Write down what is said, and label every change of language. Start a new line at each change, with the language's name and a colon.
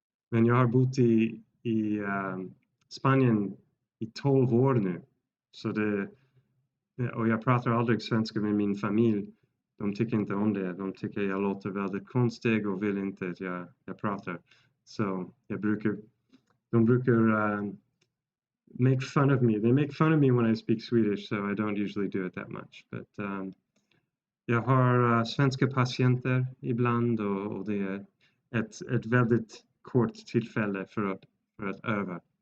Swedish: Men jag har bott i Spanien i 12 år nu. Så och jag pratar aldrig svenska med min familj. De tycker inte om det. De tycker jag låter väldigt konstig och vill inte att jag pratar.
English: So
Swedish: de brukar
English: make fun of me. They make fun of me when I speak Swedish, so I don't usually do it that much. But
Swedish: jag har svenska patienter ibland, och det är ett väldigt kort tillfälle för att öva.